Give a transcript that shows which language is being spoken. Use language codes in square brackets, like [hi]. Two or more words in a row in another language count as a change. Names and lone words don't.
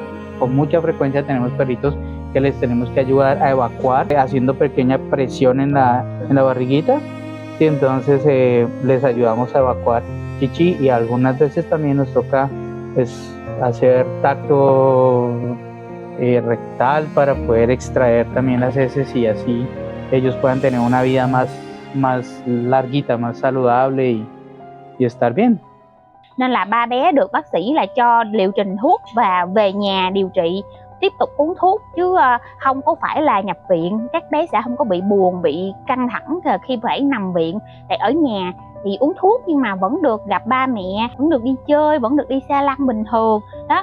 [es] Con mucha frecuencia tenemos perritos que les tenemos que ayudar a evacuar haciendo pequeña presión en la barriguita, y entonces les ayudamos a evacuar chichi, y algunas veces también nos toca pues hacer tacto rectal para poder extraer también las heces y así ellos puedan tener una vida más larguita, más saludable y estar bien. [vi] Nên là 3 bé được bác sĩ là cho liệu trình thuốc và về nhà điều trị, tiếp tục uống thuốc chứ không có phải là nhập viện. Các bé sẽ không có bị buồn, bị căng thẳng khi phải nằm viện. Để ở nhà thì uống thuốc nhưng mà vẫn được gặp ba mẹ, vẫn được đi chơi, vẫn được đi xa lăng bình thường đó.